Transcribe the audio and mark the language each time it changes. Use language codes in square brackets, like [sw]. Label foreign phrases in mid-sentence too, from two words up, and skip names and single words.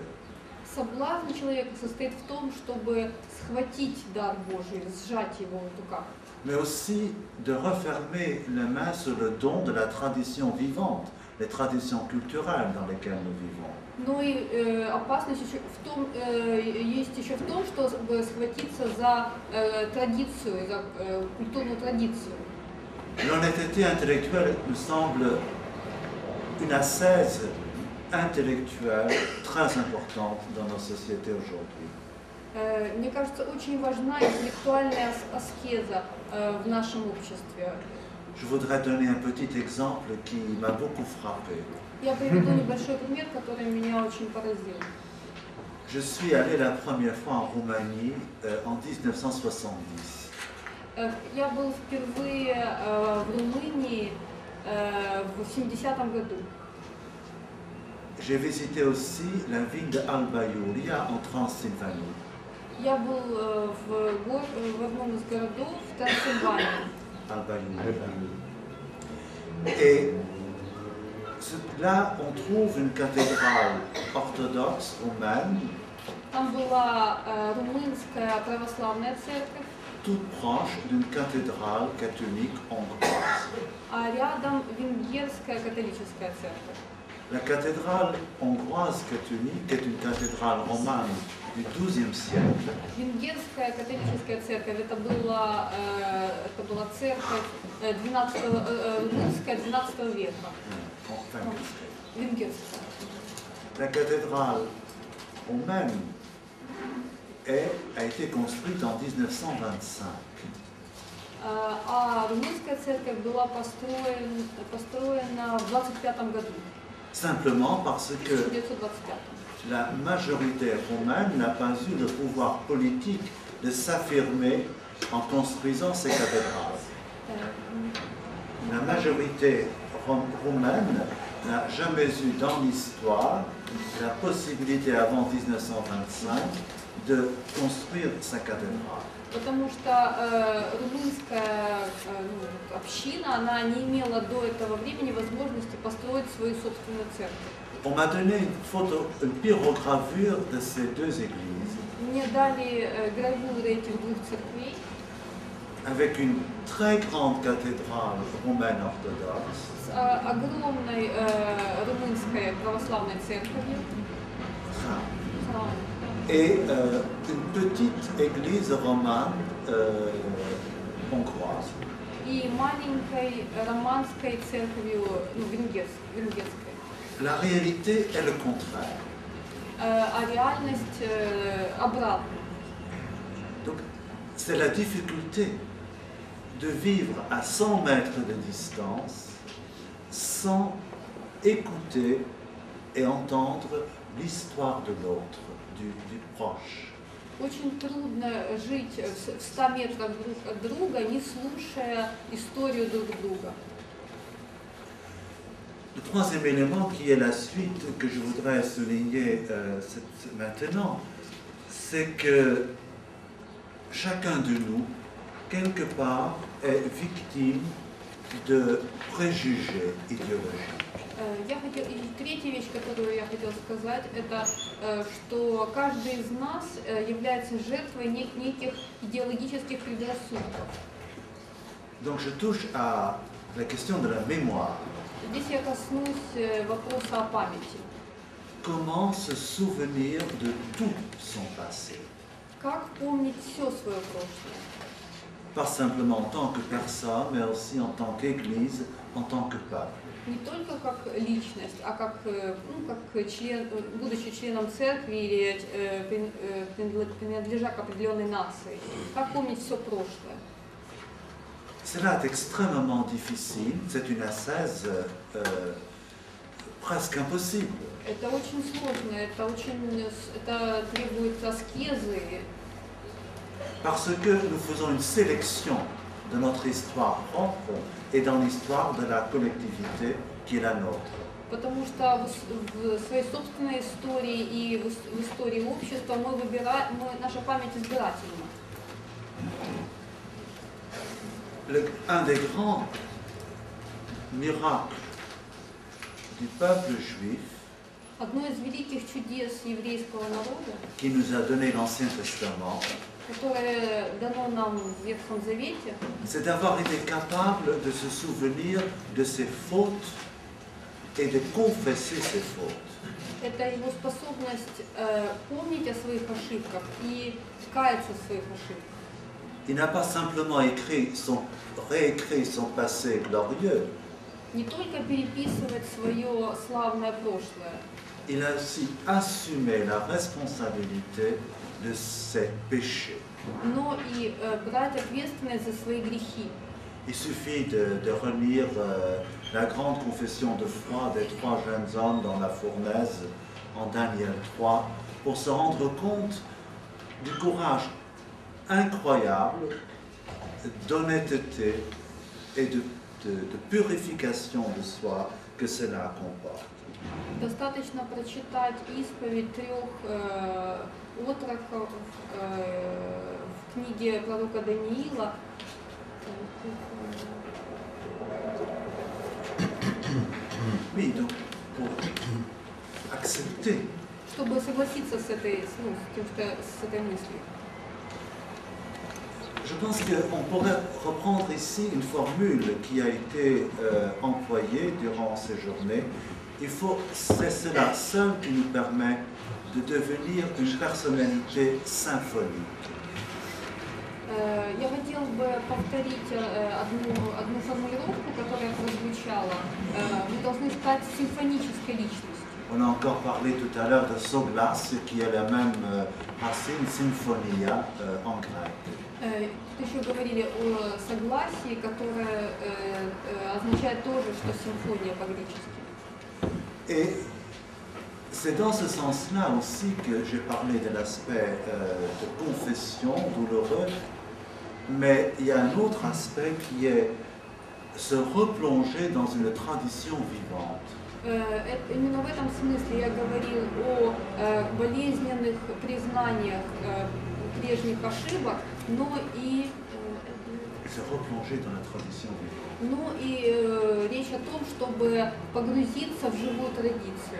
[ru] Соблазн человека состоит в том, чтобы схватить дар Божий, сжать его в руках. [fr] Mais aussi de refermer les mains sur le don de la tradition vivante, les traditions culturelles dans lesquelles nous vivons. [ru] Но и опасность еще есть еще в том, чтобы схватиться за традицию, за культурную традицию. [fr] L'honnêteté intellectuelle me semble une ascèse intellectuelle très importante dans nos sociétés aujourd'hui. [ru] Мне кажется, очень важна интеллектуальная аскеза в нашем обществе. [fr] Je voudrais donner un petit exemple qui m'a beaucoup frappé. [ru] Я приведу небольшой пример, который меня очень поразил. [fr] Je suis allé la première fois en Roumanie en 1970. [ru] Я был впервые в Румынии в 70-м году. [fr] J'ai visité aussi la ville de Alba Iulia en Transylvanie. [ru] Я был в одном из городов в Трансильвании. Alba Iulia. [fr] Et là, on trouve une cathédrale orthodoxe roumaine, [ru] Там была румынская православная церковь, [fr] toute proche d'une cathédrale catholique hongroise. [ru] а рядом венгерская католическая церковь. [fr] La cathédrale hongroise catholique est une cathédrale romane du XIIe siècle. [ru] Венгерская католическая церковь это была церковь румынская 12 века. [fr] Enfin, [ru] Венгерская. [fr] la cathédrale romaine a été construite en 1925. [ru] А румынская церковь была построена в 25 году. [fr] Simplement parce que [ru] 1925. [fr] la majorité romaine n'a pas eu le pouvoir politique de s'affirmer en construisant ces cathédrales. La majorité roumaine n'a jamais eu dans l'histoire la possibilité avant 1925 de construire sa cathédrale. [ru] Потому что румынская община, она не имела до этого времени возможности построить свою собственную церковь. [fr] On m'a donné une pyrogravure de ces deux églises [ru] Мне дали гравюры этих двух церквей [fr] avec une très grande cathédrale romaine orthodoxe [ru] с огромной румынской православной церковью, храмом, [fr] et une petite église romane hongroise. [ru] и маленькой романской церковью, венгерской. [fr] La réalité est le contraire. [ru] А реальность обратна. [fr] Donc, c'est la difficulté de vivre à 100 mètres de distance sans écouter et entendre l'histoire de l'autre, du proche. [ru] Очень трудно жить в 100 метрах друг от друга, не слушая историю друг друга. [fr] Le troisième élément qui est la suite que je voudrais souligner maintenant, c'est que chacun de nous, quelque part, est victime de préjugés idéologiques. [ru] И третья вещь, которую я хотела сказать, это что каждый из нас является жертвой неких идеологических предрассудков. [fr] Donc je touche à la question de la mémoire. [ru] Здесь я коснусь вопроса о памяти. [fr] Comment se souvenir de tout son passé? [ru] Как помнить все свое прошлое? [fr] Pas simplement en tant que personne, mais aussi en tant qu'Église, en tant que peuple. [ru] Не только как личность, а как член, будучи членом церкви или принадлежа к определенной нации. Как помнить все прошлое? [fr] Cela est extrêmement difficile, c'est une ascèse presque impossible. [ru] Это очень сложно, это требует аскезы [fr] Parce que nous faisons une sélection de notre histoire propre et dans l'histoire de la collectivité qui est la nôtre. [ru] Потому что в своей собственной истории и в истории общества мы выбираем, наша память избирательна. [fr] Un des grands miracles du peuple juif [ru] Одно из великих чудес еврейского народа, [fr] qui nous a donné l'Ancien Testament, [ru] которое дано нам в Ветхом Завете, [fr] c'est d'avoir été capable de se souvenir de ses fautes et de confesser ses fautes. [ru] это его способность помнить о своих ошибках и каяться в своих ошибках. [fr] Il n'a pas simplement réécrit son passé glorieux, [ru] Не только переписывать свое славное прошлое, [fr] il a aussi assumé la responsabilité de ses péchés. [ru] но и брать ответственность за свои грехи. [fr] Il suffit de relire la grande confession de foi des 3 jeunes hommes dans la fournaise en Daniel 3 pour se rendre compte du courage incroyable d'honnêteté et de purification de soi que cela comporte. [ru] Достаточно прочитать исповедь 3 отроков в книге пророка Даниила. [fr] Oui, donc pour accepter [ru] Чтобы согласиться с этой, с этой мыслью. [fr] Je pense qu'on pourrait reprendre ici une formule qui a été employée durant ces journées. C'est cela seul qui nous permet de devenir une personnalité symphonique. [ru] Я хотела бы повторить одну формулировку, которая прозвучала. Мы должны стать симфонической личностью. [fr] On a encore parlé tout à l'heure de Soglas, qui est la même racine, symphonia en grec. [ru] Тут еще говорили о согласии, которое означает тоже, что симфония по-гречески. [fr] Et c'est dans ce sens-là aussi que j'ai parlé de l'aspect de confession douloureux, mais il y a un autre aspect qui est se replonger dans une tradition vivante. [ru] Именно в этом смысле я говорил о болезненных признаниях прежних ошибок, но и [fr] Se replonger dans la tradition vivante. [ru] Ну и речь о том, чтобы погрузиться в живую традицию.